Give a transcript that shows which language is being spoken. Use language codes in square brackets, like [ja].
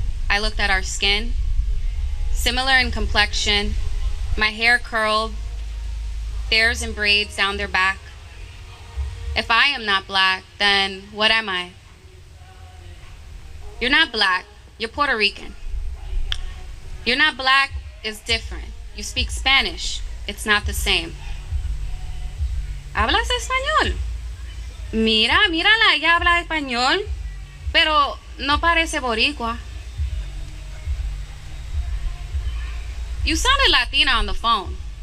[en] I looked at our skin, similar in complexion, my hair curled, theirs in braids down their back. If I am not black, then what am I? You're not black, you're Puerto Rican. You're not black is different. You speak Spanish, it's not the same. [es] ¿Hablas español? Mírala, ella habla español, pero no parece boricua. [en] You sounded Latina on the phone.